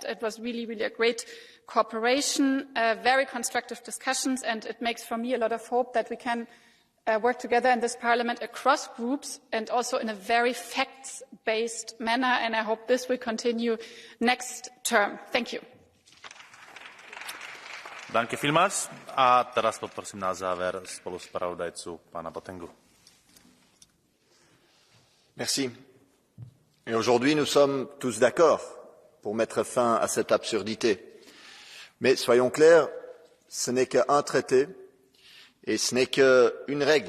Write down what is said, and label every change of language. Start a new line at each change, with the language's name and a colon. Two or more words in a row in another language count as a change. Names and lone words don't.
English: It was really a great cooperation, very constructive discussions, and it makes for me a lot of hope that we can work together in this Parliament across groups and also in a very facts-based manner, and I hope this will continue next term. Thank you.
German: Danke vielmals.
Slovak: A teraz poprosím na záver spoluspravodajcu pána Botengu.
French: Merci. Et aujourd'hui, nous sommes tous d'accord pour mettre fin à cette absurdité. Mais soyons clairs, ce n'est qu'un traité et ce n'est qu'une règle.